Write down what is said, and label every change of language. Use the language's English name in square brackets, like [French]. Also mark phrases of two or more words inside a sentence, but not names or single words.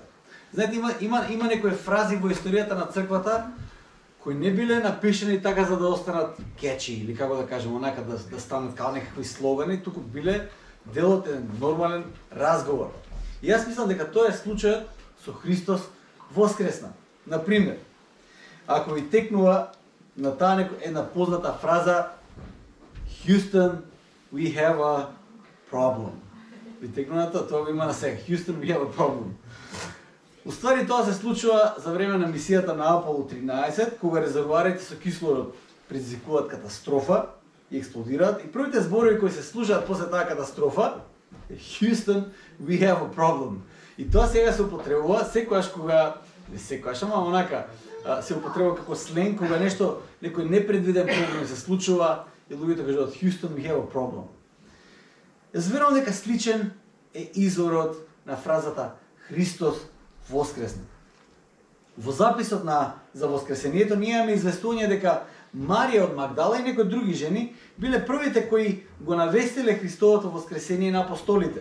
[Macedonian] Знаете, има некои фрази во историјата на црквата кои не биле напишани така за да останат кечи или како да кажем, онака да станат као некакви слогани, туку биле дел од еден нормален разговор. И јас мислам дека тоа е случајот со Христос воскресна. Например, ако ви текнува на таа една позната фраза [English] Houston, we have a problem. [Macedonian] Ви текнува на тоа го има на сега. [English] Houston, we have a problem. [Macedonian] Уствари тоа се случува за време на мисијата на Аполо 13, кога резервоарите со кислород предизвикуваат катастрофа и експлодираат. И првите зборови кои се слушаат после таа катастрофа е [English] Houston, we have a problem. [Macedonian] И тоа сега се употребува секогаш кога, не секогаш, ама онака, се употребува како сленг, кога нешто, некој непредвиден проблем се случува и луѓето кажуваат [English] Houston, we have a problem. [Macedonian] Јас верувам дека сличен е изворот на фразата Христос воскресна. Во записот за воскресението ние имаме известување дека Марија од Магдала и некои други жени биле првите кои го навестиле Христовото воскресение на апостолите.